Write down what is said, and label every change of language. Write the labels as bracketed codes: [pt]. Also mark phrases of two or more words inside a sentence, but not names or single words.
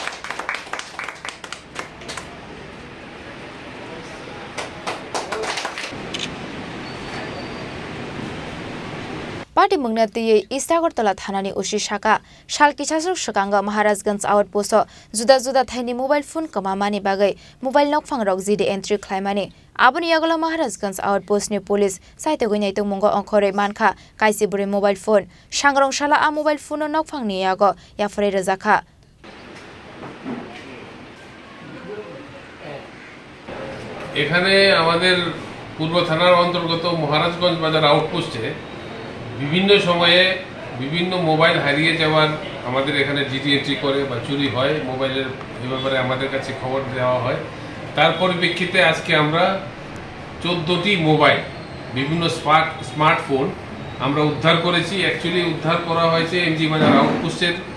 [trp] Party Mugnati East Agartala Thanani Ushi Shaka Shalki Chasuk Swkango Maharajganj outpost Juda Thaini [en] mobile phone [trp] Kamamani Bagai mobile Nokphang Rokzi de entry Klaimani Abuni Yago Maharajganj outpost ni police Naitogwi Naitogmungo Onkore Manka Kaichibrwi [en] mobile phone [trp] Sangrongsalo a mobile phone Nokphang ni Yago Yafre Rwjakha [bn] এখানে আমাদের পূর্ব থানার অন্তর্গত মহারাজগঞ্জ বাজার আউটপোস্টে বিভিন্ন সময়ে বিভিন্ন মোবাইল হারিয়ে যাওয়ার আমাদের এখানে ডিটি এন্ট্রি করে বা চুরি হয় মোবাইলের এই ব্যাপারে আমাদের কাছে খবর দেওয়া হয় তার পরিপ্রেক্ষিতে আজকে আমরা 14টি মোবাইল বিভিন্ন স্মার্টফোন আমরা উদ্ধার করেছি অ্যাকচুয়ালি উদ্ধার করা হয়েছে এমজি বাজার আউটপোস্টের